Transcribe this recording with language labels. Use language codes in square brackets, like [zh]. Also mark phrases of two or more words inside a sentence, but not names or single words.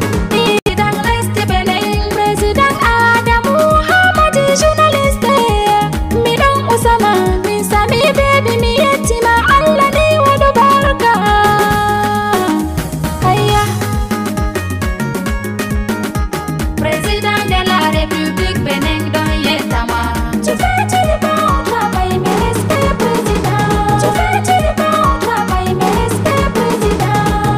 [fr] President Lesti Beneng, President Adamu Hamadi, journaliste. [ff] Mi ɗon Usama, min sami baby, mi yettima, Allah ni waɗu barka. Ayya. [fr] President de la République [ff] Beneng ɗon yettama. [fr] Tu fais du bon travail, mais reste président. Tu fais du bon travail, mais reste président.